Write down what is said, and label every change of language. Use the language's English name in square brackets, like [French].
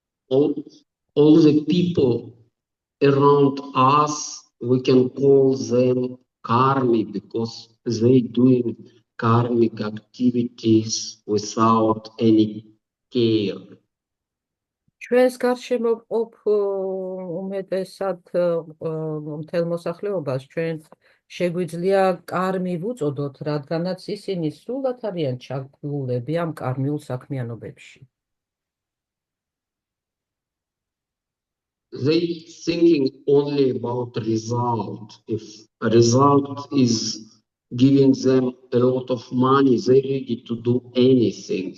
[English] All the people around us, we can call them karmic because they doing karmic activities without any care. [Georgian] ჩვენს გარშემო ყოფ უმეტესად მთელ მოსახლეობას ჩვენ შეგვიძლია კარმი ვუწოდოთ, რადგანაც ისინი სრულად არიან ჩაგლულები ამ კარმიულ საქმიანობებში. [English] They thinking only about result. If a result is giving them a lot of money, they ready to do anything.